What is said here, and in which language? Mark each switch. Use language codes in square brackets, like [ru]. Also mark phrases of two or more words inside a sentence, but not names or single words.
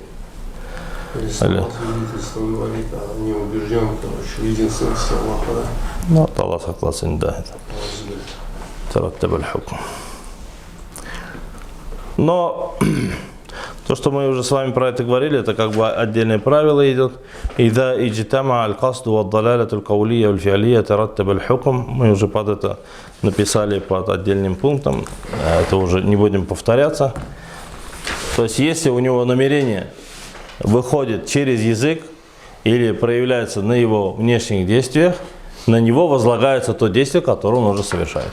[ru] Если свидетельство говорит о неубежденном, короче, единственности Аллаха, да? Ну, Аллах согласен, да. Но то, что мы уже с вами про это говорили, это как бы отдельное правило идет. [ar] «إذا اجتمع القصد والدلالة القولية والفعلية ترتب الحكم». [ru] Мы уже под это написали под отдельным пунктом. Это уже не будем повторяться. То есть, если у него намерение выходит через язык или проявляется на его внешних действиях, на него возлагается то действие, которое он уже совершает.